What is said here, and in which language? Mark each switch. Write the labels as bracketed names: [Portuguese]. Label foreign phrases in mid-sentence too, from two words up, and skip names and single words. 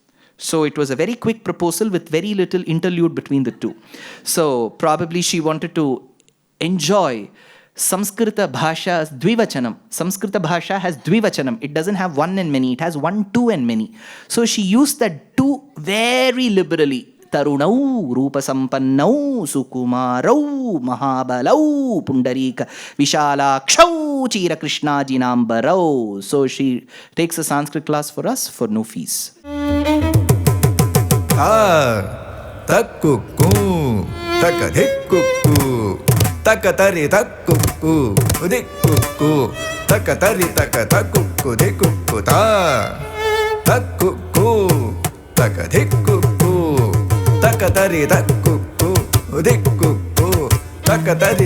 [English] So it was a very quick proposal with very little interlude between the two. So probably she wanted to enjoy [Sanskrit] Samskrita Bhasha's Dvivachanam. Samskrita Bhasha [English] has Dvivachanam. It doesn't have one and many. It has one, two and many. So she used that two very liberally. [Sanskrit] Tarunau, Rupa Sampannau, Sukumarau, Mahabalau, Pundarika, Vishalakshau, Chira Krishna Jinambarau. [English] So she takes a Sanskrit class for us for no fees. Takkuku, takadhikkuku, takatari takkuku, udikkuku, takatari takatakuku, dikkuku, takkuku, takadhikkuku, takatari takkuku, udikkuku, takatari